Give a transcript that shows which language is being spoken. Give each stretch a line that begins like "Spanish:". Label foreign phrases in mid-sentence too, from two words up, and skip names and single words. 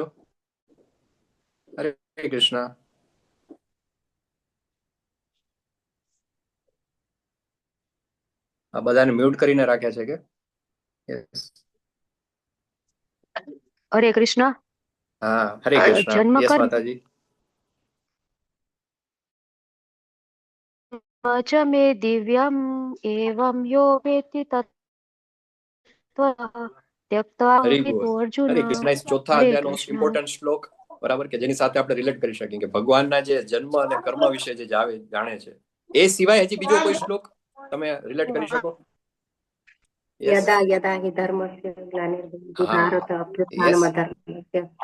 Gujarati: હરે કૃષ્ણ. આ બધાને મ્યુટ કરીને રાખ્યા છે કે? યસ, હરે કૃષ્ણ. હા, હરે કૃષ્ણ. યસ માતાજી.
Sanskrit: च मे दिव्यम एवं यो वेत्ति तत्त्वतः त्यक्त्वा विदो अर्जुन.
Gujarati: હરે કૃષ્ણ. ચોથા અધ્યાયનો
English: most important
Gujarati: શ્લોક, બરાબર, કે જેની સાથે આપણે રિલેટ કરી શકીએ કે ભગવાનના જે જન્મ અને કર્મ વિશે જે જાણે છે એ સિવાય હજી બીજો કોઈ શ્લોક તમે રિલેટ કરી શકો?
Sanskrit: यदा यदा हि धर्मस्य ग्लानिर्भवति भारत अभ्युत्थानम अधर्मस्य.